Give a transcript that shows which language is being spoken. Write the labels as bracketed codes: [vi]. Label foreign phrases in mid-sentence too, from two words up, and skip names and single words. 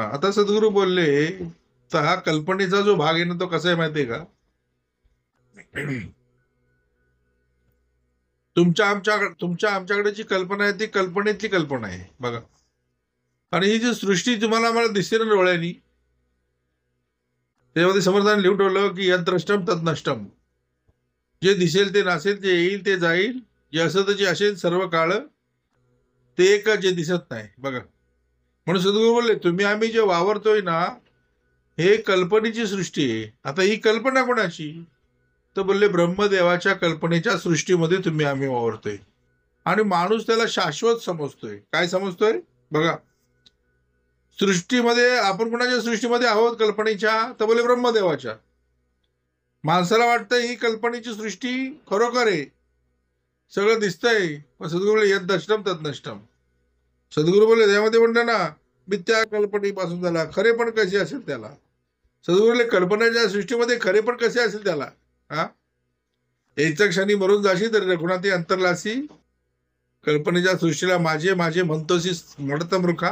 [mr] आता सद्गुरू बोलले तर हा कल्पनेचा जो भाग आहे ना, तो कसा आहे माहितीये का? तुमच्या आमच्याकडे जी कल्पना आहे ती कल्पनेतली कल्पना आहे. बघा, आणि ही जी सृष्टी तुम्हाला आम्हाला दिसते ना डोळ्यांनी, त्याच्यामध्ये समर्थाने लिहून ठेवलं की [sa] यद द्रष्टम तद नष्टम. [mr] जे दिसेल ते नसेल, जे येईल ते जाईल, जे असत जे असेल सर्व काळ ते एक, जे दिसत नाही. बघा, म्हणून सद्गुरू बोलले तुम्ही आम्ही जे वावरतोय ना, हे कल्पनेची सृष्टी आहे. आता ही कल्पना कोणाची? तर बोलले ब्रह्मदेवाच्या कल्पनेच्या सृष्टीमध्ये तुम्ही आम्ही वावरतोय. आणि माणूस त्याला शाश्वत समजतोय. काय समजतोय? बघा, सृष्टीमध्ये आपण कोणाच्या सृष्टीमध्ये आहोत? कल्पनेच्या. तर बोले ब्रह्मदेवाच्या. माणसाला वाटतं ही कल्पनेची सृष्टी खरोखर आहे, सगळं दिसतंय. पण सद्गुरू बोलले [sa] यद नष्टम तद नष्टम. [mr] सद्गुरू बोलले त्यामध्ये म्हणतं ना, मिथ्या कल्पनेपासून झाला खरे पण कसे असेल त्याला. सद्गुरू बोलले कल्पनेच्या सृष्टीमध्ये खरे पण कसे असेल त्याला. हा, याच्या क्षणी मरून जाशी तरी रघुनाथी अंतरलासी. कल्पनेच्या सृष्टीला माझे माझे म्हणतोसी म्हणत मृखा.